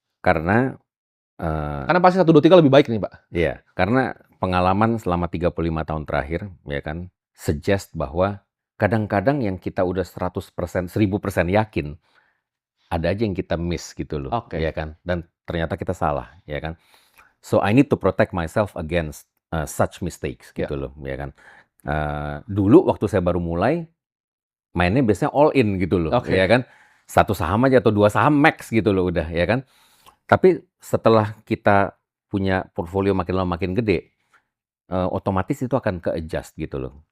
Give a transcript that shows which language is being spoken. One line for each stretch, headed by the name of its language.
Indonesian: Karena Karena pasti 1, 2, 3 lebih baik nih, Pak. ya, karena pengalaman selama 35 tahun terakhir, ya kan, suggest bahwa kadang-kadang yang kita udah 100%, 1000% yakin, ada aja yang kita miss gitu loh, Oke. ya kan. Dan ternyata kita salah, ya kan.
English: So I need to protect myself against such mistakes
Indonesian: gitu loh, ya kan. Dulu waktu saya baru mulai, mainnya biasanya all in gitu loh, Oke. ya kan. Satu saham aja atau 2 saham max gitu loh udah, ya kan. Tapi setelah kita punya portfolio makin lama makin gede, otomatis itu akan ke-adjust gitu loh.